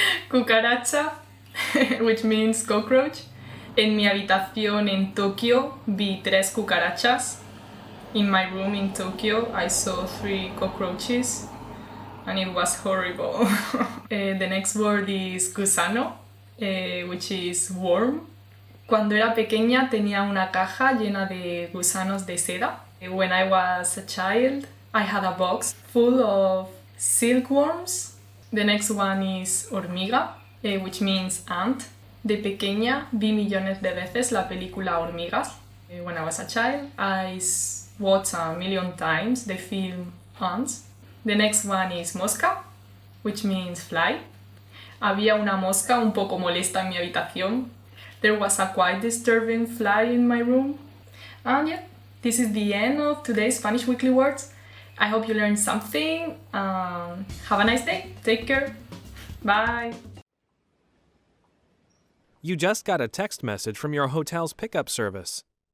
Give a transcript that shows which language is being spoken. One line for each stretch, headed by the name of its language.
English: Cucaracha, which means cockroach.
Spanish: En mi habitación en Tokio vi 3 cucarachas.
English: In my room in Tokyo I saw 3 cockroaches and it was horrible. The next word is gusano, which is worm.
Spanish: Cuando era pequeña tenía una caja llena de gusanos de seda.
English: When I was a child, I had a box full of silkworms. The next one is hormiga, which means ant.
Spanish: De pequeña vi millones de veces la película Hormigas.
English: When I was a child, I watched a million times the film Ants. The next one is mosca, which means fly.
Spanish: Había una mosca un poco molesta en mi habitación.
English: There was a quite disturbing fly in my room. And yeah, this is the end of today's Spanish Weekly Words. I hope you learned something. Have a nice day. Take care. Bye. You just got a text message from your hotel's pickup service.